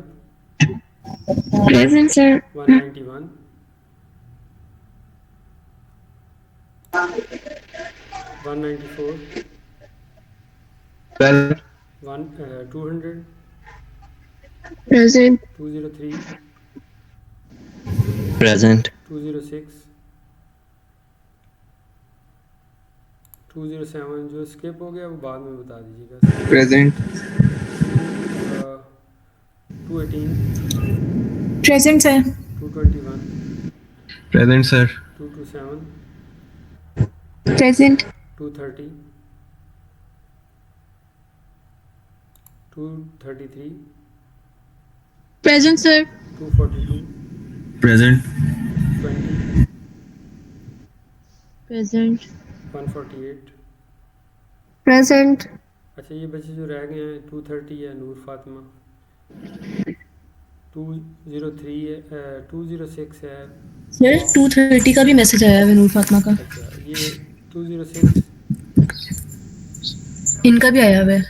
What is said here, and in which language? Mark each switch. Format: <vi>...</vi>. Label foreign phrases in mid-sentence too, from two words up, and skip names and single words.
<en>Present, sir. 191, 194, Present. 200, Present. 203, प्रेजेंट</en> <hi>206, 207 जो स्किप हो गया वो बाद में बता दीजिएगा।</hi> <en>Present. 218, Present, sir. 221, Present, sir. 227, Present. 230, 233, Present, sir. 242, Present. 20, Present. 148। Present.</en> <hi>अच्छा ये बच्चे जो रह गए हैं 230 है नूर फातिमा, 203 है 206 है। सर 230 का भी मैसेज आया है नूर फातिमा का। अच्छा ये 206 इनका भी आया हुआ है।</hi>